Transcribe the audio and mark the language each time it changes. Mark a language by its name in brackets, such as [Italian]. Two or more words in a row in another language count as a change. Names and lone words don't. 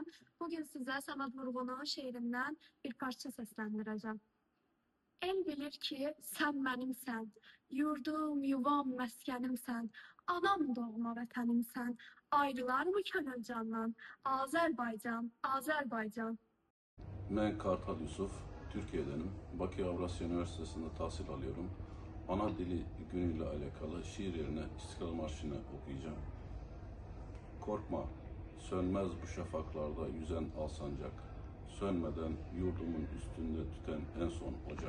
[Azerbaijani] Bugün sizə Səməd Vurğunun şeirindən bir parça səsləndirəcəm. El bilir ki, sən mənimsən, yurdum, yuvam, məskənimsən, anam doğma vətənimsən, ayrılar mı könül candan, Azərbaycan, Azərbaycan. [Turkish] Ben Kartal Yusuf, Türkiye'denim. Bakü Avrasya Üniversitesi'nde tahsil alıyorum. Ana dili günüyle alakalı şiir yerine İstiklal Marşı'nı okuyacağım. Korkma, sönmez bu şafaklarda yüzen alsancak. Sönmeden yurdumun üstünde tüten en son ocak.